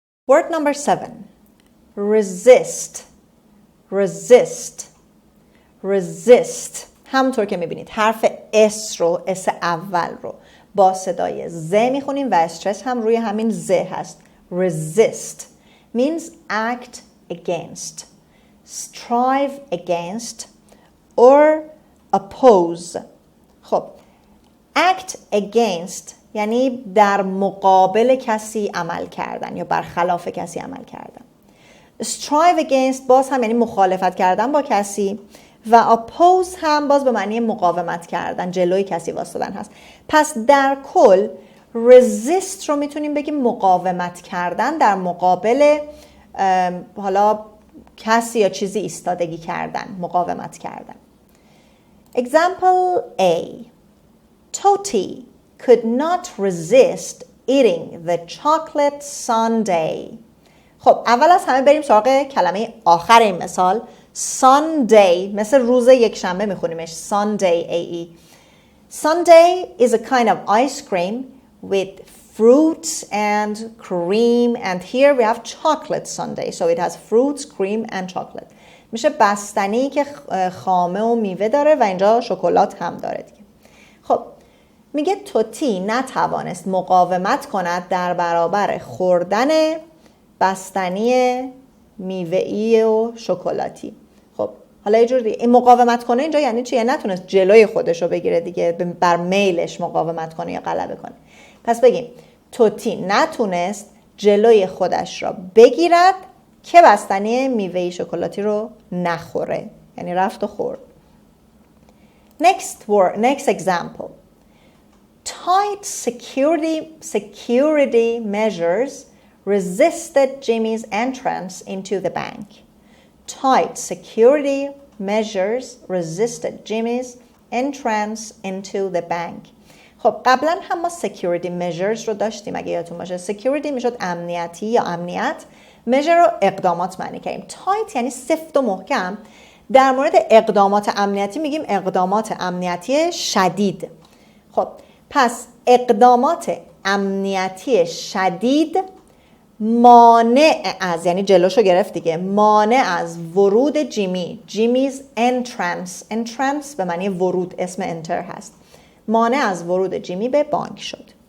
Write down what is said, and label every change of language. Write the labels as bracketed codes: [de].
[en] Word number 7. Resist. Resist. Resist. [fa] همونطور که میبینید حرف اس رو، اس اول رو با صدای ز میخونیم و استرس هم روی همین ز هست. [en] Resist means act against, strive against or oppose. [fa] خب [en] act against [fa] یعنی در مقابل کسی عمل کردن یا برخلاف کسی عمل کردن. [en] strive against [fa] باز هم یعنی مخالفت کردن با کسی و oppose هم باز به معنی مقاومت کردن، جلوی کسی واسطادن هست. پس در کل resist رو میتونیم بگیم مقاومت کردن در مقابل حالا کسی یا چیزی ایستادگی کردن، مقاومت کردن. [en] Example A. Toti could not resist eating the chocolate sundae. [fa] خب اول از همه بریم سراغ کلمه آخر این مثال. Sunday مثل روز یکشنبه میخونیمش. [en] Sunday AE. Sundae is a kind of ice cream with fruits and cream, and here we have chocolate sundae. So it has fruits, cream and chocolate. [fa] میشه بستنی که خامه و میوه داره و اینجا شکلات هم داره دیگه. خب میگه توتی نتوانست مقاومت کند در برابر خوردن بستنی میوه‌ای و شکلاتی. خب حالا یه جور دیگه این مقاومت کنه اینجا یعنی چی؟ یعنی نتونست جلوی خودش رو بگیره دیگه، بر میلش مقاومت کنه یا غلبه کنه. پس بگیم توتی نتونست جلوی خودش را بگیرد که بستنی میوه‌ای شکلاتی رو نخوره، یعنی رفت و خورد. [en] Next example. Tight security measures resisted Jimmy's entrance into the bank. Tight security measures resisted Jimmy's entrance into the bank. [fa] خب قبلا هم ما [en] security measures [fa] رو داشتیم اگه یادتون باشه. security میشد امنیتی یا امنیت، measure رو اقدامات معنی کردیم. tight یعنی سفت و محکم. در مورد اقدامات امنیتی میگیم اقدامات امنیتی شدید. خب پس اقدامات امنیتی شدید مانع از، یعنی جلوشو گرفت دیگه، مانع از ورود جیمی's entrance به معنی ورود، اسم انتر هست، مانع از ورود جیمی به بانک شد.